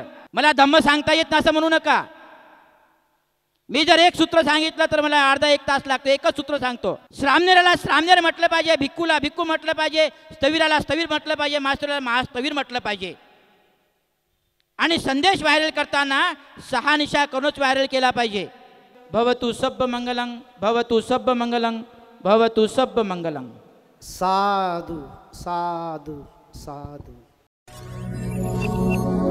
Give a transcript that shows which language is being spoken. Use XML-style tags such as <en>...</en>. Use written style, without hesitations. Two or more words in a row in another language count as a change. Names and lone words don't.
<mr>मला धम्म सांगता येत नाही असं म्हणू नका. मी जर एक सूत्र सांगितलं तर मला अर्धा एक तास लागतो. एकच सूत्र सांगतो. श्रामनेराला श्रामनेर म्हटलं पाहिजे, भिक्खूला भिक्खू म्हटलं पाहिजे, स्थवीराला स्थवीर म्हटलं पाहिजे, महास्थवीराला महास्थवीर म्हटलं पाहिजे. आणि संदेश व्हायरल करताना शहानिशा करूनच व्हायरल केला पाहिजे.</mr> <pi>भवतु सब्ब मंगलं, भवतु सब्ब मंगलं, भवतु सब्ब मंगलं. साधु साधु साधु.</pi>